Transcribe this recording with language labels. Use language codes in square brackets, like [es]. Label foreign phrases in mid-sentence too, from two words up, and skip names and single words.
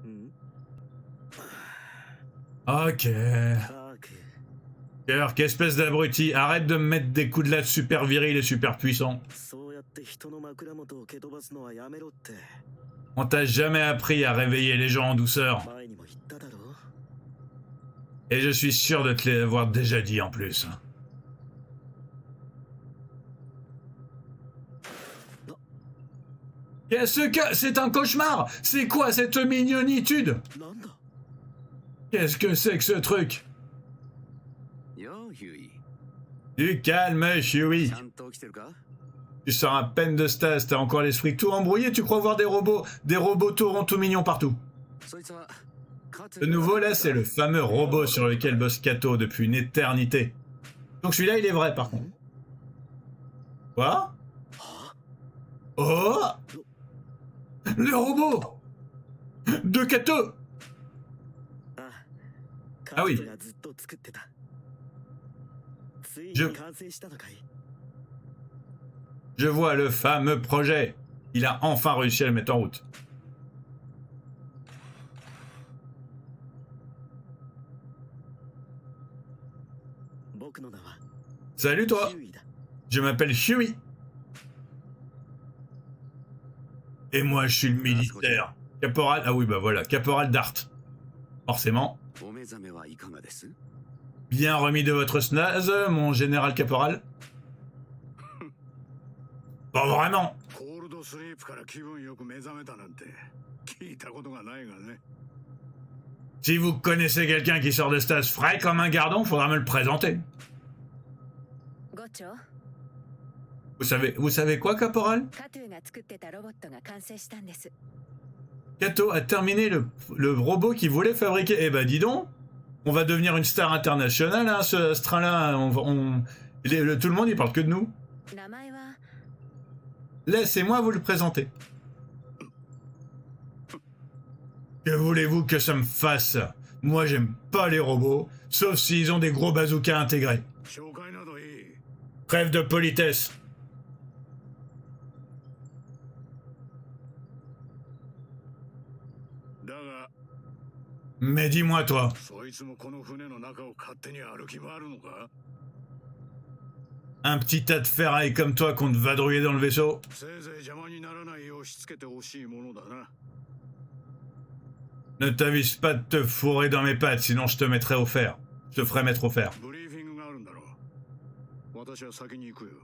[fr] Ok. [ja] カーク [fr] Kirk, espèce d'abruti, arrête de me mettre des coups de latte super virils et super puissants. [ja] そうやって人の枕元を蹴飛ばすのはやめろって [fr] On t'a jamais appris à réveiller les gens en douceur. [ja] 前にも言っただろ [fr] Et je suis sûr de te l'avoir déjà dit en plus. Qu'est-ce que... C'est un cauchemar! C'est quoi cette mignonitude? [ja] なんだ [fr] Qu'est-ce que c'est que ce truc? [ja] ようヒューイ [fr] Du calme, Chewie. [ja] ちゃんと起きてるか [fr] Tu sors à peine de stas, t'as encore l'esprit tout embrouillé, tu crois voir des robots tout ronds, tout mignons partout. [ja] そいつはかつ [fr] Ce nouveau là, c'est le fameux robot sur lequel bosse Kato depuis une éternité. Donc celui-là, il est vrai par contre. Quoi? Oh! Le robot! De Kato! カ oui. [ja] ークがずっと作ってたついに [fr] Je- [ja] 完成したのかい [fr] Je vois le fameux projet. Il a enfin réussi à le mettre en route. [ja] 僕の名は [fr] Salut toi! [ja] ヒューイだ [fr] Je m'appelle Chewie. Et moi, je suis le militaire. Caporal... Ah oui, bah voilà. Caporal Dart. Forcément. [ja] お目覚めはいかがです [fr] Bien remis de votre snaz, mon général caporal. Pas vraiment. [ja] コールドスリープから気分よく目覚めたなんて聞いたことがないがね。 [fr] Si vous connaissez quelqu'un qui sort de stage frais comme un gardon, faudra me le présenter. [ja] ゴチョ [fr] Vous savez quoi, caporal? [ja] カトゥーが作ってたロボットが完成したんです [fr] Kato a terminé le robot qu'il voulait fabriquer. Eh ben dis donc, on va devenir une star internationale, hein, ce train-là. Tout le monde, il parle que de nous. [ja] 名前は [fr] Laissez-moi vous le présenter. Que voulez-vous que ça me fasse? Moi, j'aime pas les robots, sauf s'ils ont des gros bazookas intégrés. [ja] 紹介などいい。 [fr] Trêve de politesse. Mais dis-moi, toi, [ja] そいつもこの船の中を勝手に歩き回るのか [fr] un petit tas de ferraille comme toi compte vadrouiller dans le vaisseau? [ja] せいぜい邪魔にならないようしつけてほしいものだな。 [fr] Ne t'avise pas de te fourrer dans mes pattes, sinon je te mettrai au fer. Je te ferai mettre au fer. [ja] ブリーフィングがあるんだろう。私は先に行くよ。